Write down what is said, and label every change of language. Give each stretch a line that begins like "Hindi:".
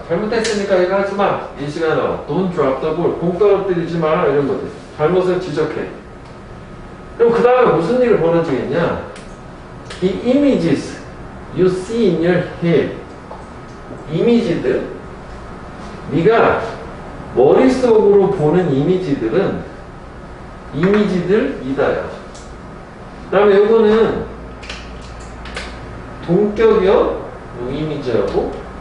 Korean: 잘못했으니까 이거 하지 마. 이 시간에 나와.
English: Don't drop the ball.
Korean: 공 떨어뜨리지 마. 이런 거지. 잘못을 지적해. 그럼 그 다음에 무슨 일이 벌어지겠냐?
English: The images you see in your head.
Korean: 이미지들, 네가 머릿속으로 보는 이미지들은 이미지들이다요. 그 다음에 이거는 동격이요, 이미지하고.